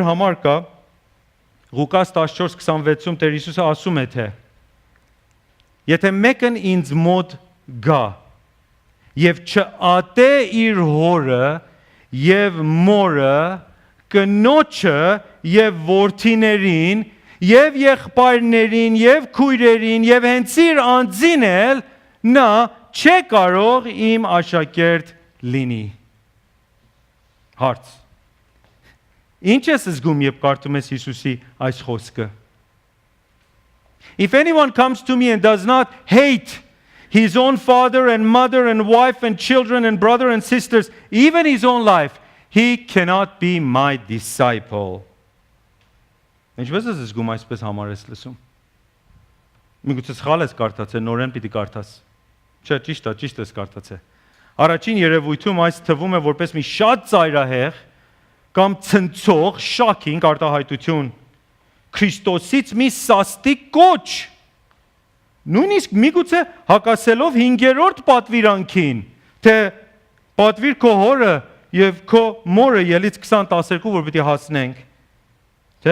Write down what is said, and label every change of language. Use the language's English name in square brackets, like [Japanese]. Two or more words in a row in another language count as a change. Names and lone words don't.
[Armenian] համար կա Ղուկաս 14:26-ում Տեր Հիսուսը ասում է թե եթե մեկն ինձ մոտ գա եւ չատե իր հորը եւ մորը, կնոջը եւ որդիներին եւ եղբայրներին եւ քույրերին եւ հենց իր անձին էլ նա չէ կարող իմ աշակերտ լինի։ Հարց. Ինչ ես զգում, երբ կարդում ես Հիսուսի այս խոսքը? [English] If anyone comes to me and does not hate his own father and mother and wife and children and brother and sisters, even his own life, he cannot be my disciple. [Armenian] Ինչպես ես զգում այսպես համարես լսում։ Միգուցե սխալ ես կարդացել, նորեն պիտի կարդաս։ Չէ, ճիշտ ես կարդացել։ Առաջին երևույթում այս թվում է որպես մի շատ ծայրահեղ կամ ցնցող, shocking արտահայտություն Քրիստոսից մի սաստիկ կոչ։ Նույնիսկ միգուցե հակասելով 5-րդ պատվիրանքին, թե պատվիր քո հորը եւ քո մորը ելից 20:12, որ պիտի հասնենք։ Թե?